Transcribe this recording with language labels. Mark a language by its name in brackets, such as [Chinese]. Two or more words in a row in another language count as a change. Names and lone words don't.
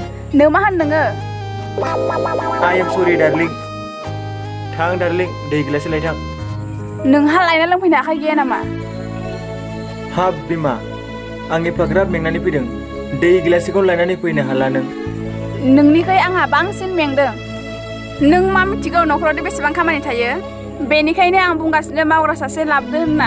[Bodo] नों मा होनदोङो [English] I am sorry darling [Bodo] थां डार्लिं दै गिलासो लाय थां नोंहा लायना लोंफैनो आखाइ गैया नामा हाब बिमा आं एफाग्राब मेंनानै फैदों दै गिलासखौ लायनानै फैनो हाला नों नोंनिख्रुइ आंहा बांसिन मेंदों नों मा मिथिगौ न'खराव बेसेबां खामानि थायो बेनिखायनो आं बुंगासिनो मावग्रा सासे लाबोदो होनना